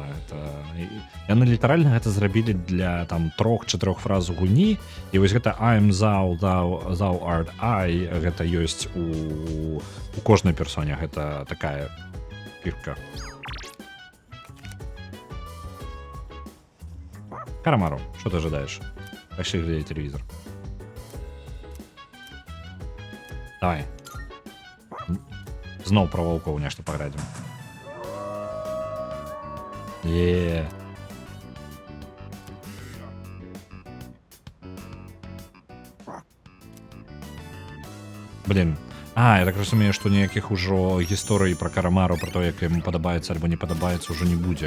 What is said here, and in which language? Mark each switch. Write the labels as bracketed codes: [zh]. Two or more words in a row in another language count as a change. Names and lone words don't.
[be] Яны літаральна гэта зрабілі для там 3-4 фраз у гульні, і вось гэта [en] I'm thou art I, [be] гэта ёсць у кожнай персоне, гэта такая фішка. [ru] Карамару, что ты ожидаешь? Пошли глядеть телевизор. Давай. [be] Зноў про ваўкоў нешта паградзім. [ru] Блин. [be] Я так разумею, што ніякіх ужо гісторый пра Карамару, пра то, як яму падабаецца альбо не падабаецца, ўжо не будзе.